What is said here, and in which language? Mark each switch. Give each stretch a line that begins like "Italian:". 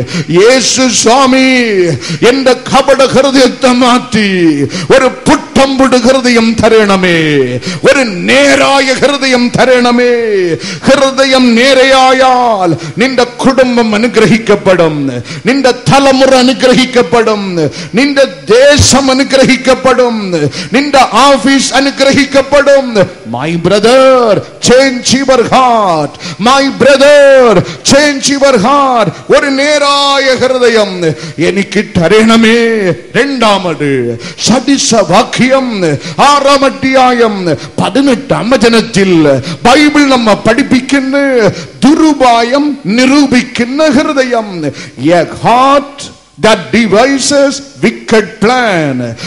Malayalam: യേശു സ്വാമി എന്റെ കപട ഹൃദയത്തെ മാറ്റി ഒരു പുട്ടമ്പുട് ഹൃദയം തരണമേ, ഒരു നേരായ ഹൃദയം തരണമേ. ഹൃദയം നേരെയായാൽ നിന്റെ കുടുംബം അനുഗ്രഹിക്കപ്പെടും, നിന്റെ തലമുറ അനുഗ്രഹിക്കപ്പെടും, നിന്റെ ദേശം അനുഗ്രഹിക്കപ്പെടും, നിന്റെ ഓഫീസ് അനുഗ്രഹിക്കപ്പെടും.
English: My brother, change your heart. My brother, change your heart.
Malayalam: ഒരു നേരായ ഹൃദയം എനിക്ക് തരണമേ. രണ്ടാമത് സദൃശവാക്യം 6 അധ്യായം 18 വചനത്തിൽ ബൈബിൾ നമ്മെ പഠിപ്പിക്കുന്നു, ദുരുപായം നിരൂപിക്കുന്ന ഹൃദയം.
English: A heart that devises wicked plan.